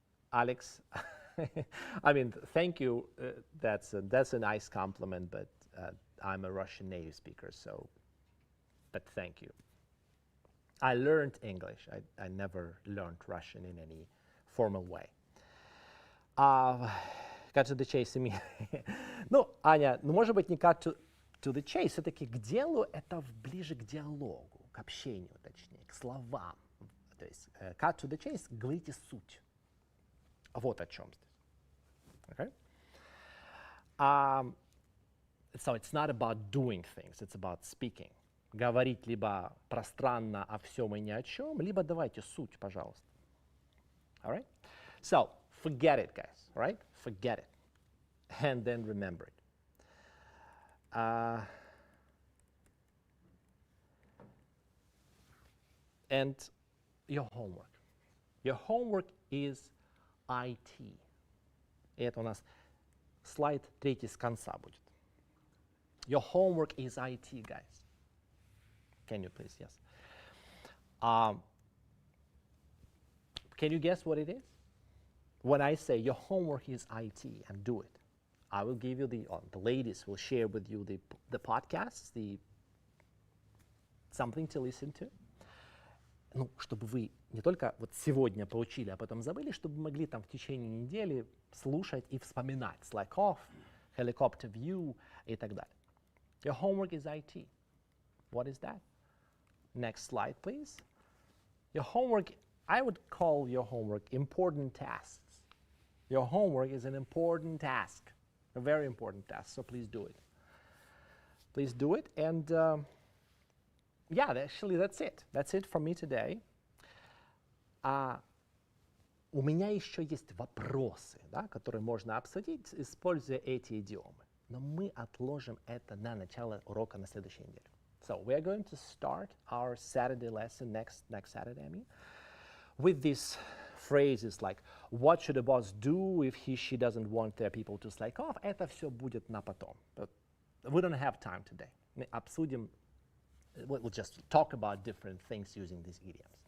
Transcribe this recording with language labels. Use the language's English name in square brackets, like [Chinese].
[English] Alex, I mean, thank you. That's a nice compliment, but I'm a Russian native speaker, so, but thank you. I learned English. I never learned Russian in any formal way. Cut to the chase. [Russian] Ну, Аня, ну, может быть, не [English] cut to the chase, [Russian] все-таки к делу это ближе к диалогу, к общению, точнее, к словам. То есть [English] cut to the chase, [Russian] говорите суть. Вот о чем здесь. [English] Okay? So it's not about doing things, it's about speaking. [Russian] Говорить либо пространно о всем и ни о чем, либо давайте суть, пожалуйста. [English] All right? So, forget it, guys, all right? Forget it. And then remember it. And your homework. Your homework is IT. [Russian] И это у нас слайд третий с конца будет. [English] Your homework is IT, guys. Can you please? Yes. Can you guess what it is? When I say your homework is IT and do it, I will give you the ladies will share with you the podcasts, something to listen to. [Russian] Ну, чтобы вы не только вот сегодня получили, а потом забыли, чтобы могли там в течение недели слушать и вспоминать. [English] Like off, helicopter view [Russian] и так далее. [English] Your homework is IT. What is that? Next slide, please. Your homework, I would call your homework important tasks. Your homework is an important task, a very important task, so please do it. Please do it, and yeah, actually that's it. That's it from me today. [Russian] У меня еще есть вопросы, да, которые можно обсудить, используя эти идиомы. Но мы отложим это на начало урока на следующей неделе. [English] So we are going to start our Saturday lesson next Saturday, I mean, with these phrases like what should a boss do if she doesn't want their people to slack off. [Russian] Это все будет на потом. [English] But we don't have time today. [Russian] Мы обсудим, [English] we'll just talk about different things using these idioms.